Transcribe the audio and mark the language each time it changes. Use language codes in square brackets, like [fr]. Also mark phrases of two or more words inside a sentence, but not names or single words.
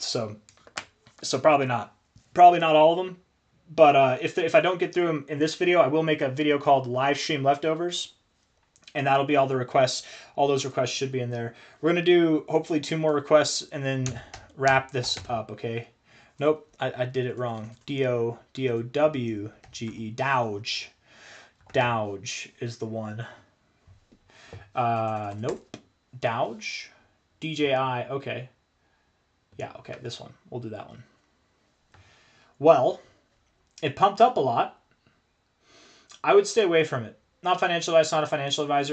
[en] So probably not all of them. But if I don't get through them in this video, I will make a video called Live Stream Leftovers. And that'll be all the requests. All those requests should be in there. We're going to do, hopefully, 2 more requests and then wrap this up, okay? Nope, I did it wrong. D-O-W-G-E. Douge. Douge is the one. Nope. Douge. D-J-I. Okay. Yeah, okay, this one. We'll do that one. Well, it pumped up a lot. I would stay away from it. Not financial advice, not a financial advisor.